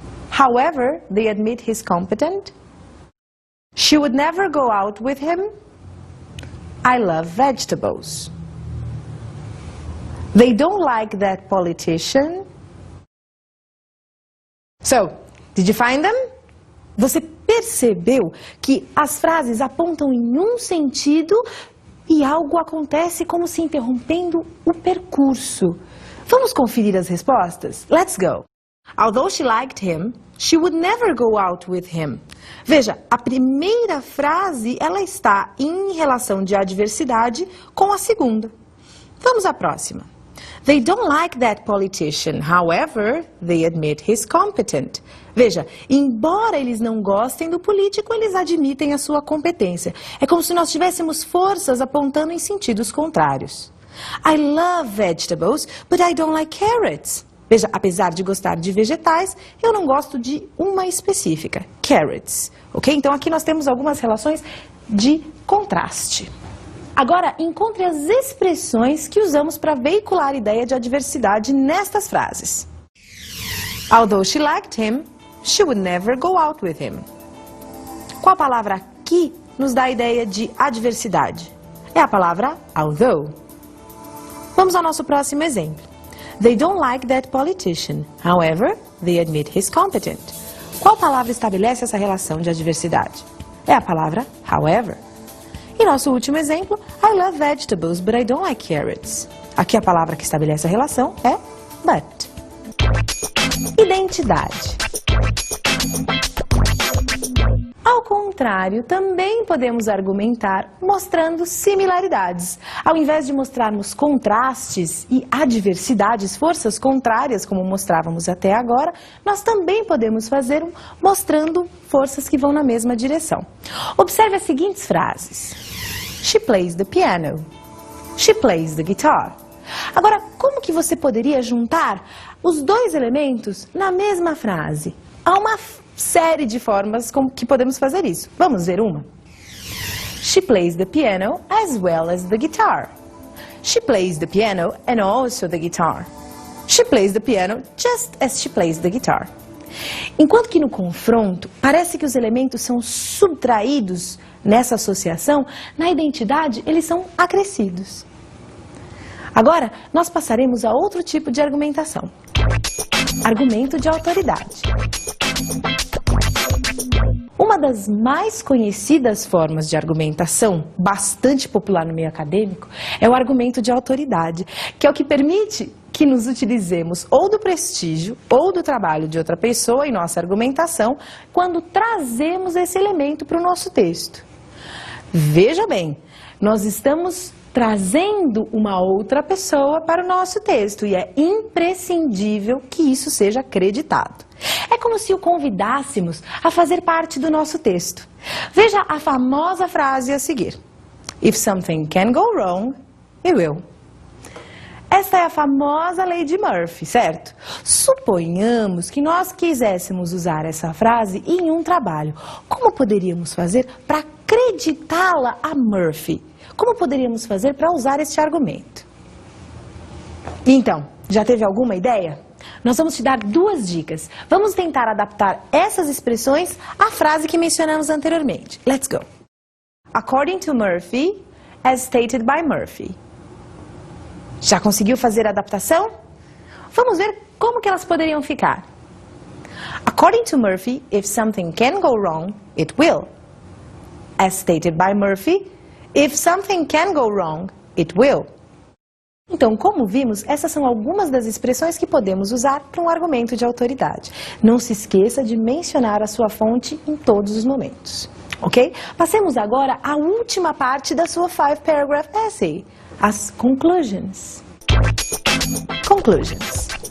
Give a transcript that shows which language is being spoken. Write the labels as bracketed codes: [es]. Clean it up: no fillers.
[en] However, they admit he's competent. She would never go out with him. I love vegetables. They don't like that politician. So, did you find them? [pt] Você percebeu que as frases apontam em um sentido e algo acontece como se interrompendo o percurso. Vamos conferir as respostas? [en] Let's go! Although she liked him, she would never go out with him. [pt] Veja, a primeira frase, ela está em relação de adversidade com a segunda. Vamos à próxima. [en] They don't like that politician. However, they admit he's competent. [pt] Veja, embora eles não gostem do político, eles admitem a sua competência. É como se nós tivéssemos forças apontando em sentidos contrários. [en] I love vegetables, but I don't like carrots. [pt] Veja, apesar de gostar de vegetais, eu não gosto de uma específica, carrots. Ok? Então aqui nós temos algumas relações de contraste. Agora, encontre as expressões que usamos para veicular a ideia de adversidade nestas frases. [en] Although she liked him, she would never go out with him. [pt] Qual palavra aqui nos dá a ideia de adversidade? É a palavra although. Vamos ao nosso próximo exemplo. [en] They don't like that politician. However, they admit he's competent. [pt] Qual palavra estabelece essa relação de adversidade? É a palavra however. E nosso último exemplo, [en] I love vegetables, but I don't like carrots. [pt] Aqui a palavra que estabelece a relação é but. Identidade. Ao contrário, também podemos argumentar mostrando similaridades. Ao invés de mostrarmos contrastes e adversidades, forças contrárias, como mostrávamos até agora, nós também podemos fazer mostrando forças que vão na mesma direção. Observe as seguintes frases. [en] She plays the piano. She plays the guitar. [pt] Agora, como que você poderia juntar os dois elementos na mesma frase? Há uma série de formas que podemos fazer isso. Vamos ver uma? [en] She plays the piano as well as the guitar. She plays the piano and also the guitar. She plays the piano just as she plays the guitar. [pt] Enquanto que no confronto, parece que os elementos são subtraídos nessa associação, na identidade eles são acrescidos. Agora, nós passaremos a outro tipo de argumentação. Argumento de autoridade. Uma das mais conhecidas formas de argumentação, bastante popular no meio acadêmico, é o argumento de autoridade, que é o que permite que nos utilizemos ou do prestígio ou do trabalho de outra pessoa em nossa argumentação quando trazemos esse elemento para o nosso texto. Veja bem, nós estamos trazendo uma outra pessoa para o nosso texto e é imprescindível que isso seja acreditado. É como se o convidássemos a fazer parte do nosso texto. Veja a famosa frase a seguir. [en] If something can go wrong, it will. [pt] Esta é a famosa lei de Murphy, certo? Suponhamos que nós quiséssemos usar essa frase em um trabalho. Como poderíamos fazer para acreditá-la a Murphy? Como poderíamos fazer para usar este argumento? Então, já teve alguma ideia? Nós vamos te dar duas dicas. Vamos tentar adaptar essas expressões à frase que mencionamos anteriormente. [en] Let's go. According to Murphy, as stated by Murphy. [pt] Já conseguiu fazer a adaptação? Vamos ver como que elas poderiam ficar. [en] According to Murphy, if something can go wrong, it will. As stated by Murphy, if something can go wrong, it will. [pt] Então, como vimos, essas são algumas das expressões que podemos usar para um argumento de autoridade. Não se esqueça de mencionar a sua fonte em todos os momentos. Ok? Passemos agora à última parte da sua 5-paragraph essay, as conclusions. Conclusions.